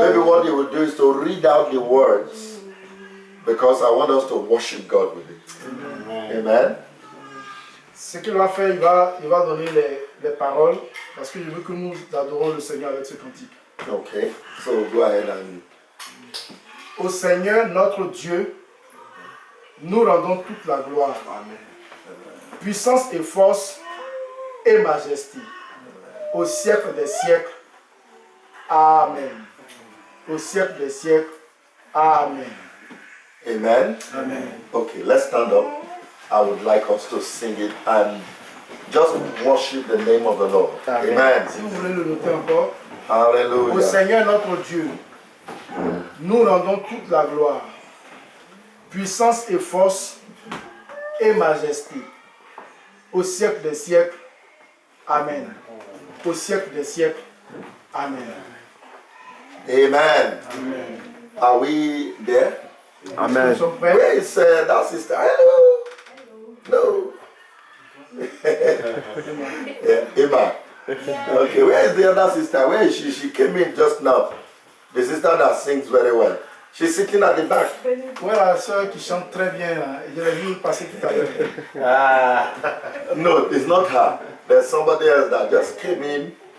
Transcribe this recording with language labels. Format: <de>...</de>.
<en>Maybe what you will do is to read out the words because I want us to worship God with it. Amen.</en> <fr>Ce qu'il va faire, il va donner les paroles parce que je veux que nous adorons le Seigneur avec ce cantique.</fr> <en>Okay, so go ahead and.</en> <fr>Au Seigneur notre Dieu, nous rendons toute la gloire, puissance et force et majesté, au siècle des siècles. Amen. Au siècle des siècles. Amen. Amen. Amen.</fr> <en>Okay, let's stand up. I would like us to sing it and just worship the name of the Lord. Amen.</en> <fr>Si vous voulez le noter encore. Au Hallelujah. Seigneur notre Dieu, nous rendons toute la gloire, puissance et force et majesté, au siècle des siècles. Amen. Au siècle des siècles. Amen. Amen. Amen.</fr> <en>Are we there?</en> <fr>Nous sommes prêts?</fr> <en>Where is that sister? Hello. No. Yeah, Emma. Okay, where is the other sister? Where is she? She came in just now. The sister that sings very well. She's sitting at the back.</en> <fr>Ouais, la soeur qui chante très bien là. Je l'ai vu passer tout à l'heure.</fr> <en>No, it's not her. There's somebody else that just came in.</en>